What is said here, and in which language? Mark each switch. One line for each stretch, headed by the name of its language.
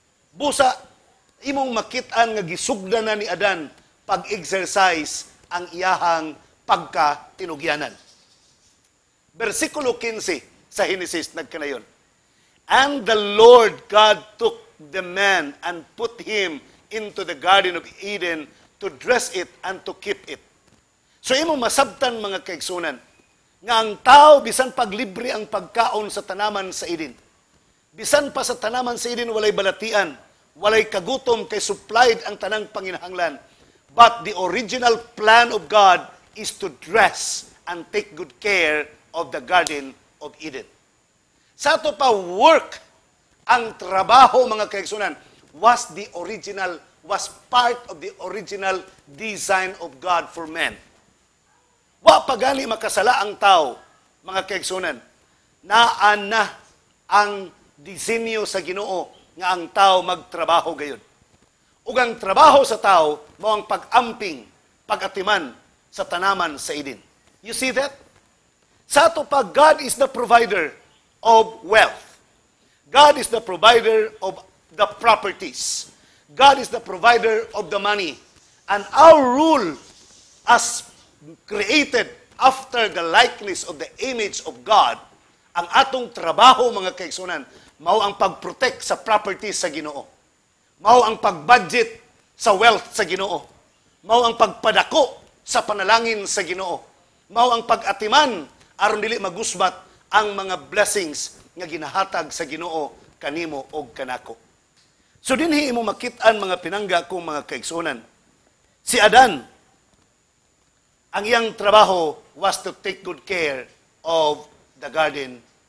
Cebuano: Busa imong makitaan nga gisugdan na ni Adan pag-exercise ang iyahang pagkatinugyanan. Versikulo 15 sa Genesis nagkanayon.
English: And the Lord God took the man and put him into the Garden of Eden to dress it and to keep it.
Cebuano: So imo masabtan mga kaigsunan nga ang tao bisan paglibre ang pagkaon sa tanaman sa Eden. Bisan pa sa tanaman sa Eden walay balatian, walay kagutom kay supplied ang tanang panginahanglan.
English: But the original plan of God is to dress and take good care of the Garden of Eden.
Cebuano: Sa ato pa
English: work,
Cebuano: ang trabaho mga kaigsunan
English: was part of the original design of God for men.
Cebuano: Wa pagani makasala ang tao, mga kaigsunan, naan na ang disenyo sa Ginoo nga ang tao magtrabaho gayon. Ug ang trabaho sa tao mao ang pag-amping, pag-atiman sa tanaman sa Eden.
English: You see that?
Cebuano: Sa ato pa,
English: God is the provider of wealth. God is the provider of the properties. God is the provider of the money. And our rule as created after the likeness of the image of God,
Cebuano: ang atong trabaho mga kaigsunan, mao ang pag-protect sa properties sa Ginoo. Mao ang pag-budget sa wealth sa Ginoo. Mao ang pagpadako sa panalangin sa Ginoo. Mao ang pag-atiman aron dili magusbat ang mga blessings nga ginahatag sa Ginoo kanimo og kanako. So dinhi imo makit-an mga pinangga kong mga kaigsunan.
English: Si Adan,
Cebuano: ang iyang trabaho
English: was to take good care of the garden.